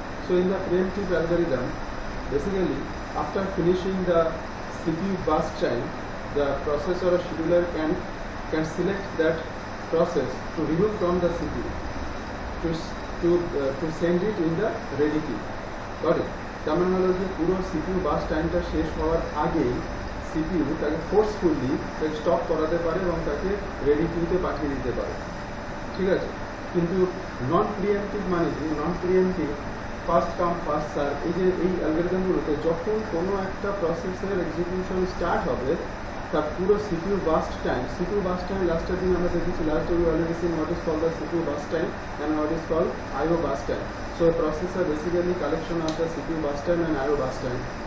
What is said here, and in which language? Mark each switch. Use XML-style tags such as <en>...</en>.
<en>So in the preemptive algorithm, basically after finishing the CPU burst time, the processor or scheduler can select that process to remove from the CPU to send it in the ready queue. Got it?</en> <bn>তার মানে হলো যে পুরো CPU বাস টাইমটা শেষ হওয়ার আগেই CPU তাকে ফোর্সফুলি তাকে স্টপ করাতে পারে এবং তাকে রেডি কিউতে পাঠিয়ে দিতে পারে। ঠিক আছে, কিন্তু নন প্রিএমটিভ মানে কি? নন pre-emptive first come first serve, এই অ্যালগরিদমগুলোতে যখন কোনো একটা প্রসেসের এক্সিকিউশন স্টার্ট হবে তার পুরো CPU burst time লাস্টের দিন আমরা দেখেছি, last</bn> <en>we already seen what is called the CPU burst time</en> <bn>and what is called IO burst time.</bn> <en>So a processor basically collection of the CPU burst time and IO burst time.</en>